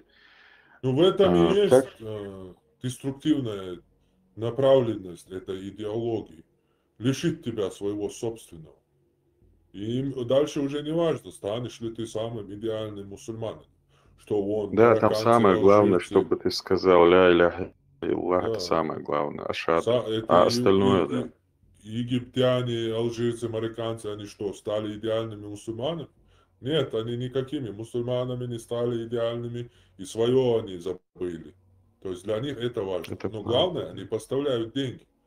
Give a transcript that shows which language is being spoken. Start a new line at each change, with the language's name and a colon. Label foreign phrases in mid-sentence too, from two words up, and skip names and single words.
Russian: Ну, в этом и есть деструктивная направленность этой идеологии. Лишить тебя своего собственного. И дальше уже не важно, станешь ли ты самым идеальным мусульманином. Что он, Да, там марокканцы, самое главное, алжирцы. чтобы ты сказал
Arabic: لا إله إلا الله,
Russian: это Да. самое главное, ашхаду. Это Остальное, да. Египтяне, алжирцы, марокканцы, они что, стали идеальными мусульманами? Нет, они никакими мусульманами не стали идеальными, и свое они забыли. То есть для них это важно. Но главное, они поставляют деньги.